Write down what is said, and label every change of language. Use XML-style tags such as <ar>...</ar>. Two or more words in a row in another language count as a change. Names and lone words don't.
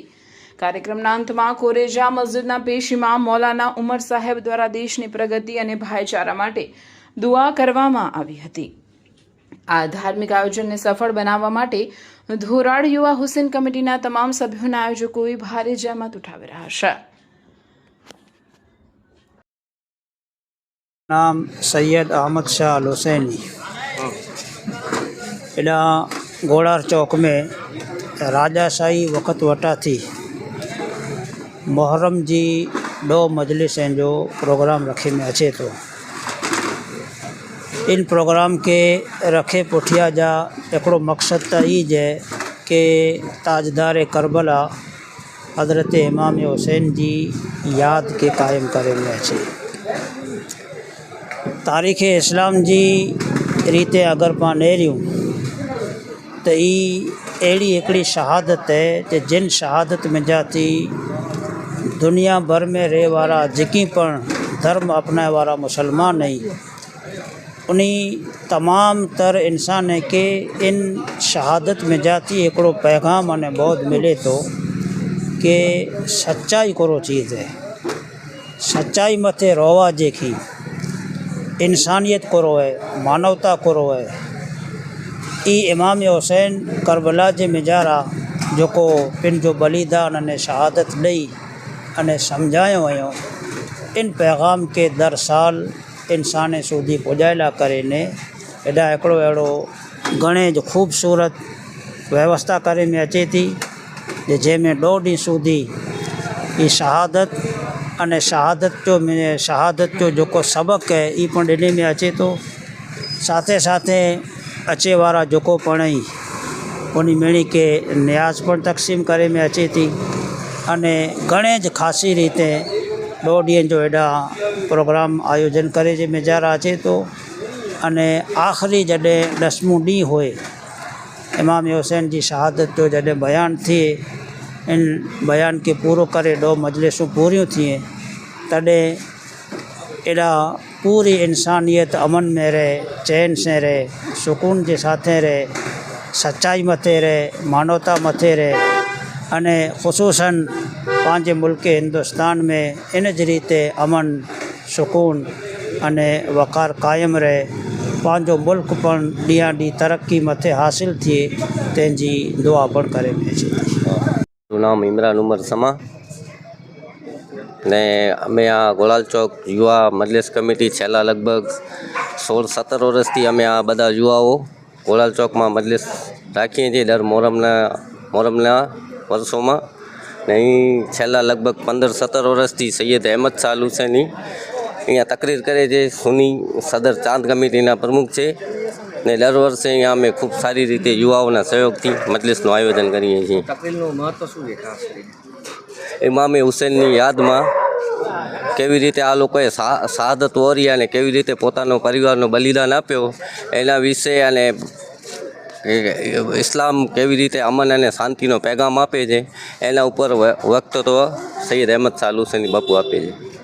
<gu>કાર્યક્રમના અંતમાં કોરેજા મસ્જિદના પેશ ઇમામ મૌલાના ઉમર સાહેબ દ્વારા દેશની પ્રગતિ અને ભાઈચારા માટે દુઆ કરવામાં આવી હતી। આ ધાર્મિક આયોજનને સફળ બનાવવા માટે ધોરાડ યુવા હુસેન કમિટીના તમામ સભ્યોના આયોજકોએ ભારે જહેમત ઉઠાવી રહ્યા છે।</gu> <kfr>नाम सैयद अहमद शाह हुसैनी। एडा घोड़ार चौक में राजाशाही वक़्त वटा थी मुहर्रम जी 2 मजलिस हैं जो प्रोग्राम रखे में अच्छे। तो इन प्रोग्राम के रखे पुठिया जा एकड़ो मकसद तो ये है कि ताजदार करबला हज़रत इमाम हुसैन जी याद के कायम करे में अच्छे। तारीख़ इस्लाम जी रीते अगर पा नेरियूं तो अड़ी एकड़ी शहादत है कि जिन शहादत में जाती दुनिया भर में रहे वारा जेकी पण धर्म अपनाए वारा मुसलमान नहीं उन्हीं तमाम तर इंसान के इन शहादत में जाती एकड़ो पैगाम अने बहुत मिले तो कि सच्चाई कोरो चीज़ है, सच्चाई मथे रोवा जेकी इंसानियत कोरो है, मानवता कोरो है। ई इमाम हुसैन करबला जे मिजारा जो को पिन जो बलिदान अने शहादत ॾेई अने समझायो वयो इन पैगाम के दर साल इंसान सूदी पुॼायला करे ने एॾा हिकिड़ो अहिड़ो घणे जो ख़ूबसूरत व्यवस्था करे में अचे थी जंहिंमें 2 ॾींहं सूदी ई शहादत अने शहादत जो जेको सबक़ है ई पण ॾिने में अचे तो। साथे साथे अचे वारा जेको पण ई उन मेणी के न्याज पण तक़सीम करे में अचे थी अने घणे ज ख़ासी रीते 2 ॾींहं जो एॾा प्रोग्राम आयोजन करे जे मेजारा अचे तो। अने आख़िरी जॾहिं 10मों ॾींहुं होए इमाम हुसैन जी शहादत जो जॾहिं बयान थिए इन बयान के पूरो करे 2 मजलिसूं पूरियूं थिए तॾहिं एॾा पूरी इंसानियत अमन में रहे, चैन से रहे, सुकून के साथे रहे, सच्चाई मथे रहे, मानवता मथे रहे अने ख़ुसूसन पांजे मुल्क हिंदुस्तान में इन ज रीते अमन, सुकून अने वक़ार कायम रहे, पांजो मुल्क पण ॾींहं ॾींहुं तरक्की मथे हासिल थिए तंहिंजी दुआ पण करे में अचे थी।</kfr> <gu>નામ ઇમરાન ઉમર સમા ને અમે આ ગોલાલ ચોક યુવા મજલિસ કમિટી છેલ્લા લગભગ 16-17 વર્ષથી અમે આ બધા યુવાઓ ગોલાલ ચોક માં મજલિસ રાખીએ છીએ દર મોહરમના વર્ષો માં। નહીં છેલ્લા લગભગ 15-17 વર્ષથી સૈયદ અહમદ શાહ હુસૈની અઁ તકરીર કરે છે। સુન્ની સદર ચાંદ કમિટીના પ્રમુખ હૈ ને દર વર્ષે અઁ અમે ખૂબ સારી રીતે યુવાઓના સહયોગથી મજલિસનું આયોજન કરીએ છીએ। તકરીરનું મહત્વ શું છે ખાસ કરીને? ઇમામ હુસૈનની યાદ માં કેવી રીતે આ લોકોએ શહાદત વરી અને કેવી રીતે પોતાનો પરિવારનો બલિદાન આપ્યો એના વિષે અને ઇસ્લામ કેવી રીતે અમન અને શાંતિનો પૈગામ આપે છે એના ઉપર વક્તવ્ય સૈયદ અહમદ શાહ હુસૈની બાપુ આપે છે।</gu>